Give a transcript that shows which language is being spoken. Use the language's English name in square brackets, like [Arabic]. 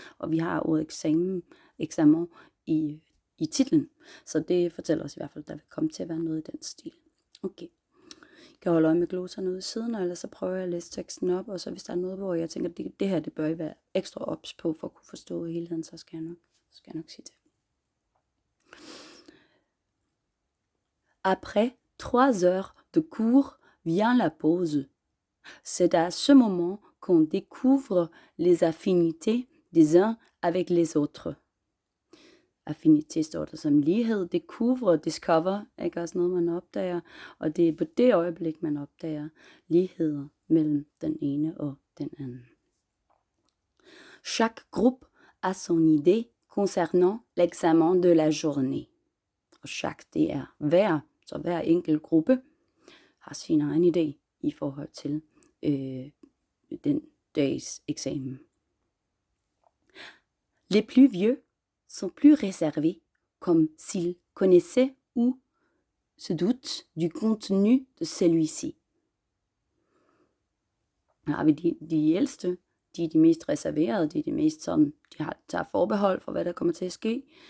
[Danish] Og vi har ordet eksamen i titlen, så det fortæller os i hvert fald, at der vil komme til at være noget i den stil. Okay. Jeg kan holde øje med glosserne ude i siden, og ellers så prøver jeg at læse teksten op, og så hvis der er noget, hvor jeg tænker, at det her det bør I være ekstra ops på, for at kunne forstå helheden, så skal jeg nok sige det. [French] Après 3 heures de cours vient la pause. C'est à ce moment qu'on découvre les affinités des uns avec les autres. [Danish] Affinité står der som lighed, discover, ikke også noget, man opdager, og det er på det øjeblik, man opdager ligheder mellem den ene og den anden. [French] Chaque groupe a son idée concernant l'examen de la journée. [Danish] Og chaque, det er hver, så hver enkelt gruppe har sin egen idé i forhold til den dags eksamen. [French] Les plus vieux sont plus réservés, comme s'ils connaissaient ou se doutent du contenu de celui-ci. [Danish] Her har vi de ældste, de er de mest reserverede, de er de mest sådan, tager forbehold for, hvad der kommer til at ske.